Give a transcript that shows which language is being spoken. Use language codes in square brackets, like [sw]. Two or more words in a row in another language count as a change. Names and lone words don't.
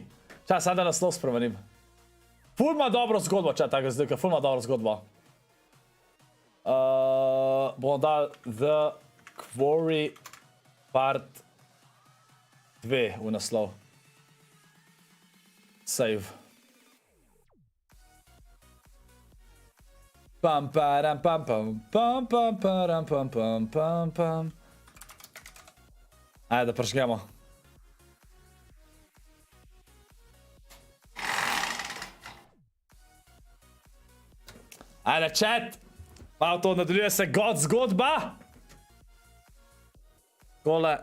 [sl] Čas, sam da naslov spremenim. Ful ima dobro zgodbo, chat, ta grozljivka. Ful ima dobro zgodbo. Bomo dal The Quarry Part 2 v naslov. Save. Pam param pam pam pam pam param pam pam pam pam. Ajde, da prižgemo. Ajde, chat. Malo to nadaljuje se God zgodba. Tole.